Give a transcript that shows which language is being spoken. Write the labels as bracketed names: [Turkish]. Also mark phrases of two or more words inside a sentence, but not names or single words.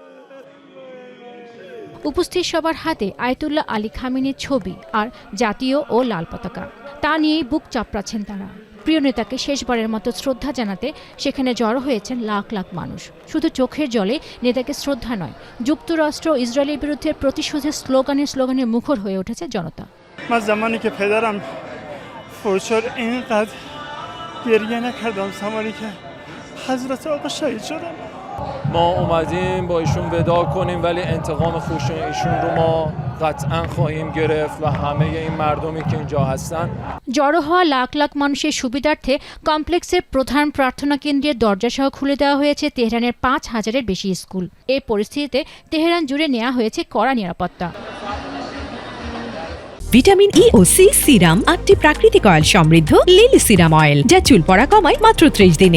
[Bangla] উপস্থিত সবার হাতে আয়াতুল্লাহ আলী খামেনির ছবি আর জাতীয় ও লাল পতাকা। তা নিয়েই বুক চাপড়াচ্ছেন তারা। প্রিয় নেতাকে শেষবারের মতো শ্রদ্ধা জানাতে সেখানে জড়ো হয়েছেন লাখ লাখ মানুষ। শুধু চোখের জলে নেতাকে শ্রদ্ধা নয়, যুক্তরাষ্ট্র ইসরায়েলের বিরুদ্ধে প্রতিশোধের স্লোগানে মুখর হয়ে উঠেছে জনতা। [Persian] ما اومدیم با ایشون وداع کنیم ولی انتقام خشونت ایشون رو ما قطعا خواهیم گرفت و همه این مردمی که اینجا هستن। [Bangla] জড়ো হওয়া লাখ লাখ মানুষের সুবিধার্থে কমপ্লেক্সের প্রধান প্রার্থনা কেন্দ্রের দরজাসহ খুলে দেওয়া হয়েছে তেহরানের ৫,০০০-এর বেশি স্কুল। এই পরিস্থিতিতে তেহরান জুড়ে নেওয়া হয়েছে কড়া নিরাপত্তা। ভিটামিন ই ও সি সিরাম ৮টি প্রাকৃতিক অয়েল সমৃদ্ধ লিলি সিরাম অয়েল, যা চুল পড়া কমায় মাত্র ৩০ দিনে।